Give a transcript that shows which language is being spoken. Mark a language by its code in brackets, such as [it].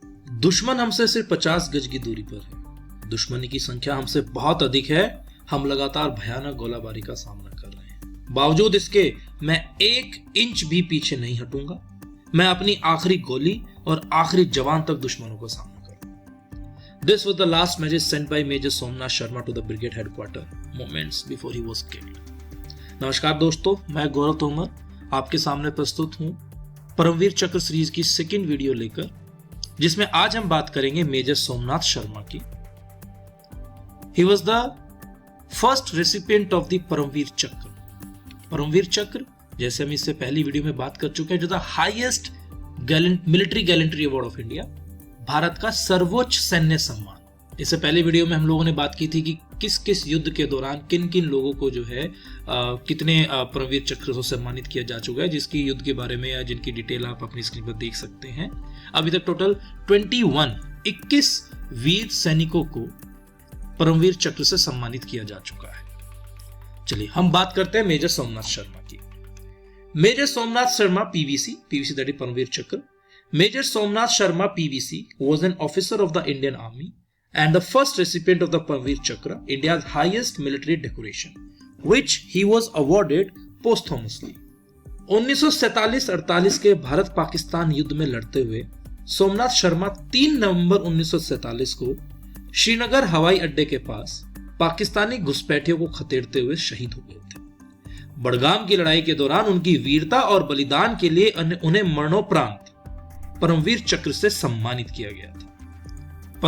[hi] दुश्मन हमसे सिर्फ 50 गज की दूरी पर है। दुश्मनी की संख्या हमसे बहुत अधिक है। हम लगातार भयानक गोलाबारी का सामना कर रहे हैं। बावजूद इसके मैं 1 इंच भी पीछे नहीं हटूंगा। मैं अपनी आखिरी गोली और आखिरी जवान तक दुश्मनों का सामना करूंगा। [en] This was the last message sent by Major Somnath Sharma to the brigade headquarters moments before he was killed. [hi] नमस्कार दोस्तों, मैं गौरव तोमर आपके सामने प्रस्तुत हूं परमवीर चक्र सीरीज की सेकंड वीडियो लेकर, जिसमें आज हम बात करेंगे मेजर सोमनाथ शर्मा की। [en] He was the first recipient of the Paramvir Chakra. [hi] परमवीर चक्र, जैसे हम इससे पहली वीडियो में बात कर चुके हैं, जो [en] the highest military gallantry award of India, [hi] Bharat का सर्वोच्च सैन्य सम्मान। इससे पहले वीडियो में हम लोगों ने बात की थी कि किस किस युद्ध के दौरान किन किन लोगों को जो है कितने परमवीर चक्र से सम्मानित किया जा चुका है, जिसकी युद्ध के बारे में या जिनकी डिटेल आप अपनी स्क्रीन पर देख सकते हैं। अभी तक टोटल 21 वीर सैनिकों को परमवीर चक्र से सम्मानित किया जा चुका है। चलिए हम बात करते हैं मेजर सोमनाथ शर्मा की। Major Somnath Sharma PVC [en] that is [hi] Paramvir चक्र। [en] Major Somnath Sharma PVC was an officer of the Indian Army and the first recipient of the Paramveer Chakra, India's highest military decoration, which he was awarded posthumously. [hi] 1947-48 के भारत पाकिस्तान युद्ध में लड़ते हुए सोमनाथ शर्मा 3 नवंबर 1947 को श्रीनगर हवाई अड्डे के पास पाकिस्तानी घुसपैठियों को खदेड़ते हुए शहीद हो गए थे। बड़गाम की लड़ाई के दौरान उनकी वीरता और बलिदान के लिए उन्हें मरणोपरांत परमवीर चक्र से सम्मानित किया गया था।